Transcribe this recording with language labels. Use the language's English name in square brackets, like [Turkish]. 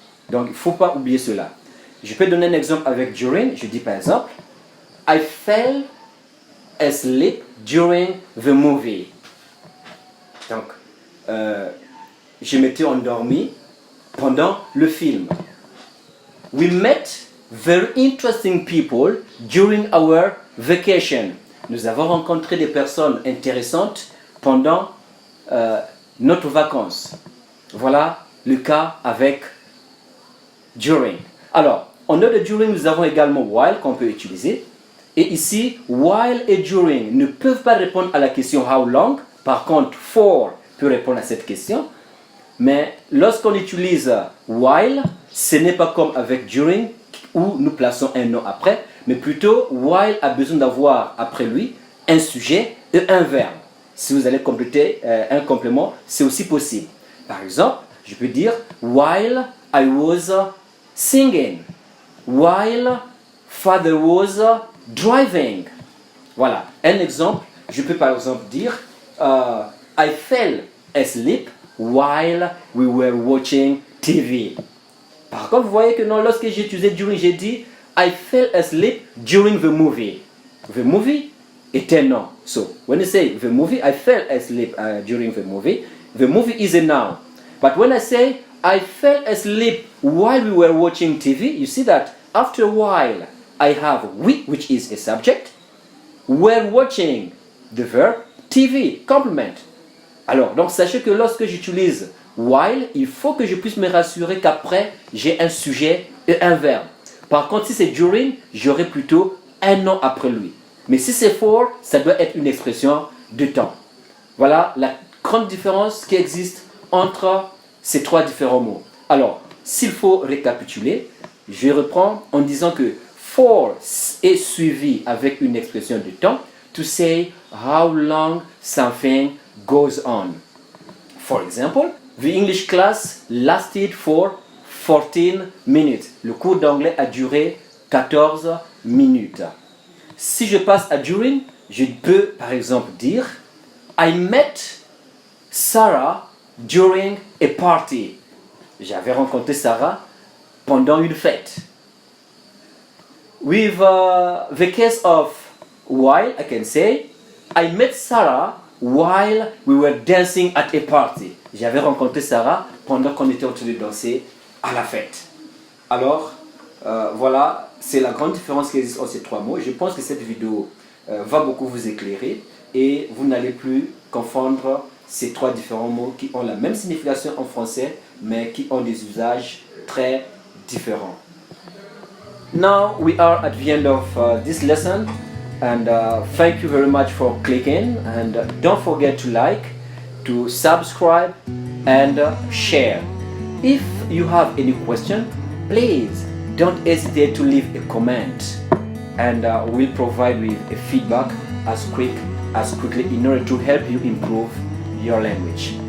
[French] Donc il ne faut pas oublier cela. Je peux donner un exemple avec during. Je dis par exemple, [English] I fell asleep during the movie. [French] Donc, je m'étais endormi pendant le film. [English] We met very interesting people during our vacation. [French] Nous avons rencontré des personnes intéressantes pendant notre vacances. Voilà le cas avec during. Alors, en dehors de during, nous avons également while qu'on peut utiliser. Et ici, while et during ne peuvent pas répondre à la question how long. Par contre, for peut répondre à cette question. Mais lorsqu'on utilise while, ce n'est pas comme avec during où nous plaçons un nom après, mais plutôt while a besoin d'avoir après lui un sujet et un verbe. Si vous allez compléter un complément, c'est aussi possible. Par exemple, je peux dire [English] while I was singing, while father was driving. [French] Voilà, un exemple, je peux par exemple dire [English] I fell asleep while we were watching TV. [French] Par contre, vous voyez que non, lorsque j'ai utilisé during, j'ai dit [English] I fell asleep during the movie. [French] The movie est un nom. [English] So, when I say the movie, I fell asleep during the movie is a noun. But when I say I fell asleep while we were watching TV, you see that after a while, I have we, which is a subject. We're watching the verb TV, complement. [French] Alors, donc sachez que lorsque j'utilise while, il faut que je puisse me rassurer qu'après, j'ai un sujet et un verbe. Par contre, si c'est during, j'aurai plutôt un nom après lui. Mais si c'est for, ça doit être une expression de temps. Voilà la grande différence qui existe entre ces trois différents mots. Alors, s'il faut récapituler, je reprends en disant que for est suivi avec une expression de temps. [English] To say how long something goes on. For example, the English class lasted for 14 minutes. [French] Le cours d'anglais a duré 14 minutes. Si je passe à during, je peux par exemple dire [English] I met Sarah during a party. [French] J'avais rencontré Sarah pendant une fête. [English] With the case of while, I can say I met Sarah while we were dancing at a party. [French] J'avais rencontré Sarah pendant qu'on était en train de danser à la fête. Alors, voilà, c'est la grande différence qui existe entre ces trois mots. Je pense que cette vidéo va beaucoup vous éclairer et vous n'allez plus confondre ces trois différents mots qui ont la même signification en français, mais qui ont des usages très différents. [English] Now we are at the end of this lesson, and thank you very much for clicking, and don't forget to like, to subscribe and share. If you have any question, please don't hesitate to leave a comment, and we'll provide with a feedback as quickly in order to help you improve your language.